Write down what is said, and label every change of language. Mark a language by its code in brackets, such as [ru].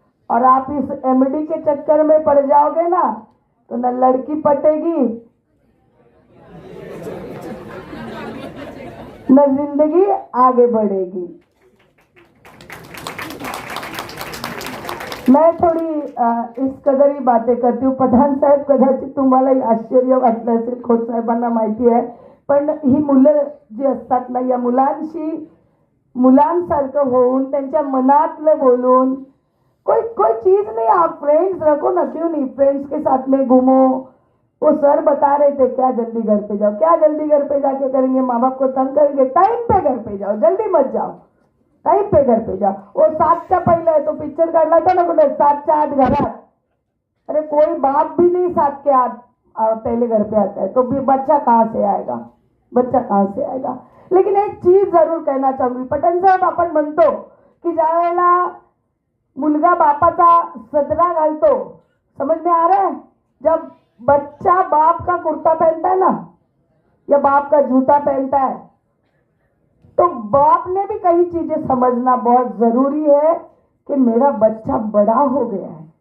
[hi] और आप इस एमडी के चक्कर में पड़ जाओगे ना तो न लड़की पटेगी, न जिंदगी आगे बढ़ेगी। मैं थोडी इस कदर ही बातें करती हूँ। [mr] पठाण साहेब, कदाचित तुम्हालाही आश्चर्य वाटलं असेल, खोत साहेबांना माहिती आहे, पण ही मुलं जी असतात ना, या मुलांशी मुलांसारखं होऊन त्यांच्या मनातलं बोलून [hi] कोई चीज नहीं, आप फ्रेंड्स रखो ना, क्यों नहीं, फ्रेंड्स के साथ में घूमो। वो सर बता रहे थे क्या जल्दी घर पे जाओ, क्या जल्दी घर पे जाके करेंगे, माँ बाप को तंग करेंगे। टाइम पे घर पे जाओ, जल्दी मत जाओ, टाइम पे घर पे जाओ। [mr] वो 7च्या पहले है तो पिक्चर काढला था ना कुठे, 7च्या आत घरात। [hi] अरे कोई बाप भी नहीं 7 के आत पहले घर पे आता है, तो भी बच्चा कहाँ से आएगा, बच्चा कहाँ से आएगा। लेकिन एक चीज जरूर कहना चाहूंगी, पठाण साहेब, [mr] आपण म्हणतो की ज्या वेळेला मुलगा बापाचा सदरा घालतो, [hi] समझ में आ रहा है, जब बच्चा बाप का कुर्ता पहनता है ना, या बाप का जूता पहनता है, तो बाप ने भी कई चीजें समझना बहुत जरूरी है कि मेरा बच्चा बड़ा हो गया है